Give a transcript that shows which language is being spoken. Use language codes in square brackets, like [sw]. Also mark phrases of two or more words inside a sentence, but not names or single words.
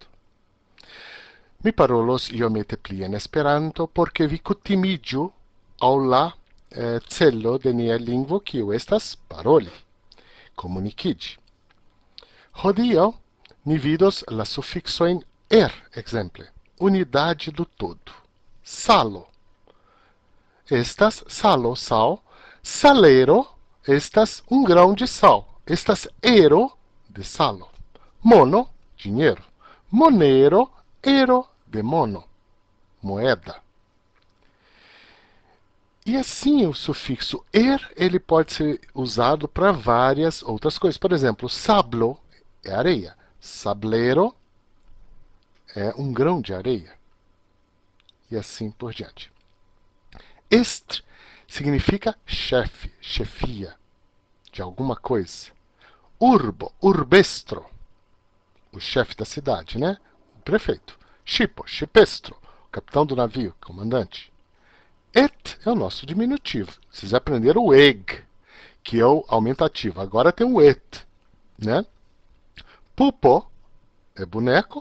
[eo] Mi parolos iomete pli en Esperanto, porque vi kutimiĝu al la celo de nia lingvo, kiu estas paroli, komunikiĝi. Hodiaŭ ni vidos la sufiksojn ekzemple, [pt] unidade do todo. [eo] Salo estas salo, sal. Salero estas [pt] grão de sal. [eo] Estas ero de salo. [pt] Mono, dinheiro. [eo] Monero, ero de mono, [pt] moeda. E assim o sufixo ele pode ser usado para várias outras coisas. Por exemplo, sablo é areia. Sablero é grão de areia. E assim por diante. Estre significa chefe, chefia de alguma coisa. Urbo, urbestro, o chefe da cidade, né? O prefeito. Shipo, shipestro, o capitão do navio, comandante. Et é o nosso diminutivo. Vocês aprenderam o eg, que é o aumentativo. Agora tem o et, né? Pupo é boneco.